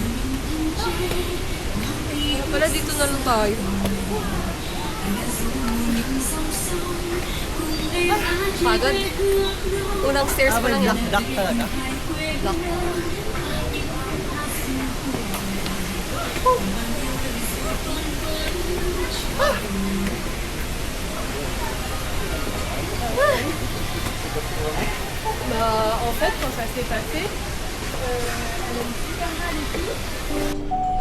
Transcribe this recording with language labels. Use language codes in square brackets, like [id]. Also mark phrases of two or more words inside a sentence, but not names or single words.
[tl] Wala, dito na lang tayo. Pagod. Unang stairs pa lang yan. Black talaga. Black. [fr] Bah, en fait, quand ça s'est passé, elle a eu super mal et tout.